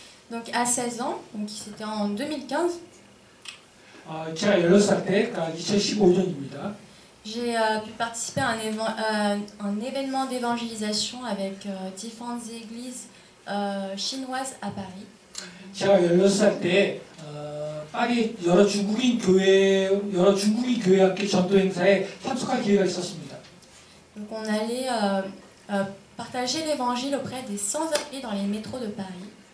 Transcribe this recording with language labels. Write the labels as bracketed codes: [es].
[fr] Donc à 16 ans, donc c'était en 2015. [ko] 제가 16살 때, 그러니까 2015년입니다. [fr] J'ai pu participer à un événement d'évangélisation avec différentes églises chinoises à Paris. [ko] 제가 16살 때 파리 여러 중국인 교회 함께 전도 행사에 참석할 기회가 있었습니다. [fr] Donc on allait partager l'évangile auprès des sans-abri dans les métros de Paris.